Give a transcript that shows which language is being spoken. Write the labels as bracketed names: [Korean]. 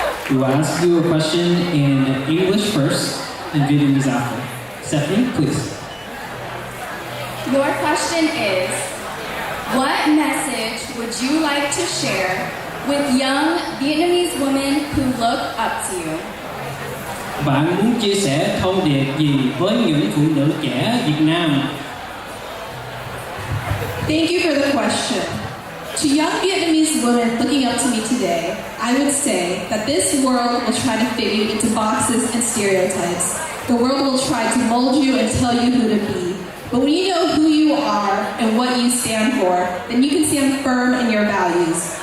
[English] We will ask you a question in English first and Vietnamese after. Stephanie, please. Your question is, what message would you like to share with young Vietnamese women who look up to you? [Vietnamese] Bạn muốn chia sẻ thông điệp gì với những phụ nữ trẻ Việt Nam? [English] Thank you for the question. To young Vietnamese women looking up to me today, I would say that this world will try to fit you into boxes and stereotypes. The world will try to mold you and tell you who to be. But when you know who you are and what you stand for, then you can stand firm in your values.